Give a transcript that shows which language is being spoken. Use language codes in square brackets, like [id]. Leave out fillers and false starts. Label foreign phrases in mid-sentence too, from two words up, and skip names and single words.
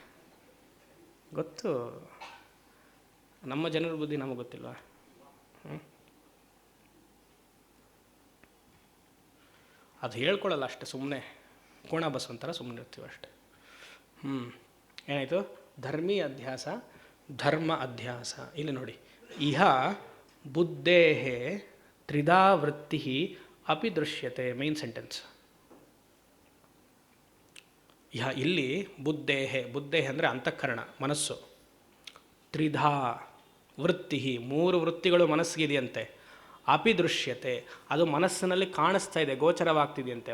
[kn] ಗೊತ್ತು, ನಮ್ಮ ಜನರ ಬುದ್ಧಿ ನಮಗೆ ಗೊತ್ತಿಲ್ವಾ? ಅದು ಹೇಳ್ಕೊಳ್ಳಲ್ಲ ಅಷ್ಟೆ, ಸುಮ್ಮನೆ ಕೋಣ ಬಸ್ ಒಂಥರ ಸುಮ್ಮನೆ ಇರ್ತೀವಿ ಅಷ್ಟೆ. ಏನಾಯಿತು? [sa] धर्मि अध्यास, धर्म अध्यास. [kn] ಇಲ್ಲಿ ನೋಡಿ, [sa] इह बुद्धेः त्रिधा वृत्तिः अपि दृश्यते. [en] main sentence. [kn] ಇಹ ಇಲ್ಲಿ ಬುದ್ಧೇಹೇ, ಬುದ್ಧೇಹೇ ಅಂದರೆ ಅಂತಃಕರಣ, ಮನಸ್ಸು. [sa] त्रिधा वृत्ति, [kn] 3 ವೃತ್ತಿಗಳು ಮನಸ್ಸಿಗಿದೆಯಂತೆ. [sa] अपि दृश्यते, [kn] ಅದು ಮನಸ್ಸಿನಲ್ಲಿ ಕಾಣಿಸ್ತಾ ಇದೆ, ಗೋಚರವಾಗ್ತಿದೆಯಂತೆ.